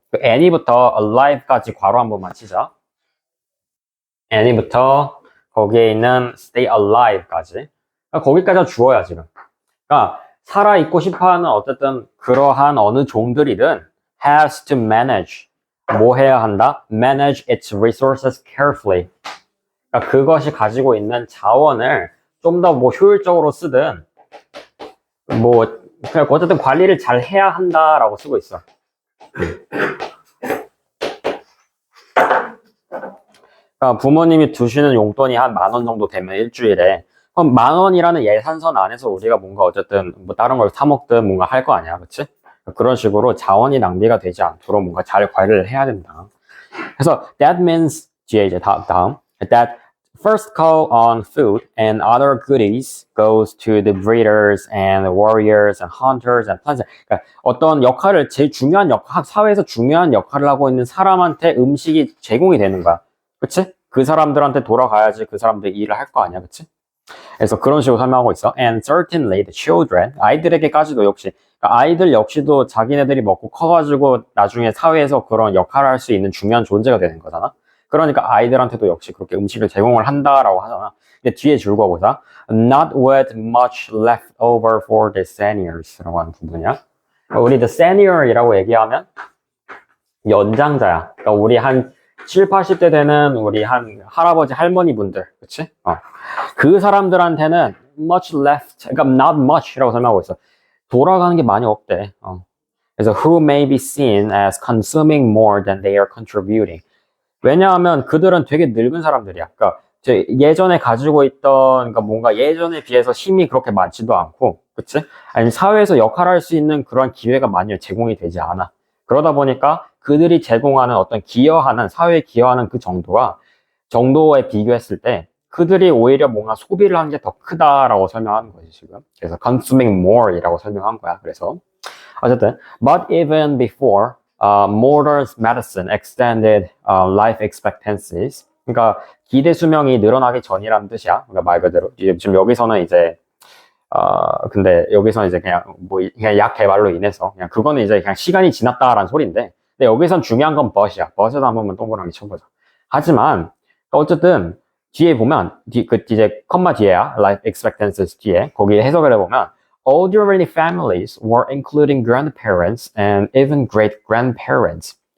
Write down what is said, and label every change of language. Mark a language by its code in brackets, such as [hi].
[ko] 그 any부터 alive까지 괄호 한 번만 치자. any부터 거기에 있는 [en] stay alive [ko] 까지. 그러니까 거기까지 주어야 지금. 그러니까 살아있고 싶어하는 어쨌든 그러한 어느 종들이든 [en] has to manage. [ko] 뭐 해야 한다? [en] manage its resources carefully. [ko] 그러니까 그것이 가지고 있는 자원을 좀 더 뭐 효율적으로 쓰든 뭐 그냥 어쨌든 관리를 잘 해야 한다라고 쓰고 있어. 그러니까 부모님이 두시는 용돈이 한 10,000원 정도 되면 일주일에 그럼 10,000원이라는 예산선 안에서 우리가 뭔가 어쨌든 뭐 다른 걸 사 먹든 뭔가 할 거 아니야, 그렇지? 그런 식으로 자원이 낭비가 되지 않도록 뭔가 잘 관리를 해야 된다. 그래서 [en] that means [ko] 뒤에 이제 다음 [en] that first call on food and other goodies goes to the breeders and warriors and hunters and planters. [ko] 그러니까 어떤 역할을 제일 중요한 역할, 사회에서 중요한 역할을 하고 있는 사람한테 음식이 제공이 되는 거야. 그치? 그 사람들한테 돌아가야지 그 사람들 일을 할 거 아니야, 그치? 그래서 그런 식으로 설명하고 있어. [en] And certainly the children, [ko] 아이들에게까지도 역시, 그러니까 아이들 역시도 자기네들이 먹고 커가지고 나중에 사회에서 그런 역할을 할 수 있는 중요한 존재가 되는 거잖아. 그러니까 아이들한테도 역시 그렇게 음식을 제공을 한다라고 하잖아. 근데 뒤에 줄거 보자. [en] Not with much left over for the seniors라고 [ko] 하는 부분이야. 우리 the senior이라고 얘기하면 연장자야. 그러니까 우리 한 7, 80대 되는 우리 한 할아버지 할머니 분들, 그치? 그 사람들한테는 much left, 그러니까 not much라고 설명하고 있어. 돌아가는 게 많이 없대. [en] 그래서 who may be seen as consuming more than they are contributing. [ko] 왜냐하면 그들은 되게 늙은 사람들이야. 그러니까 예전에 가지고 있던, 그러니까 뭔가 예전에 비해서 힘이 그렇게 많지도 않고, 그치? 아니, 사회에서 역할할 수 있는 그런 기회가 많이 제공이 되지 않아. 그러다 보니까 그들이 제공하는 어떤 기여하는, 사회에 기여하는 그 정도에 비교했을 때 그들이 오히려 뭔가 소비를 하는 게 더 크다라고 설명하는 거지, 지금. 그래서 consuming more 이라고 설명한 거야. 그래서. 어쨌든, [en] but even before, modern medicine extended life expectancies. [ko] 그러니까 기대 수명이 늘어나기 전이라는 뜻이야. 그러니까 말 그대로. 지금 여기서는 이제 근데 여기서는 이제 그냥 약 개발로 인해서 그냥 그거는 이제 그냥 시간이 지났다라는 소리인데, 근데 여기선 중요한 건 but이야. but에도 한 번만 동그라미 쳐보자. 하지만 어쨌든 뒤에 보면 이제 컴마 뒤에야 life expectancies 뒤에 거기 해석을 해보면 [en] elderly families were including grandparents and even great grandparents.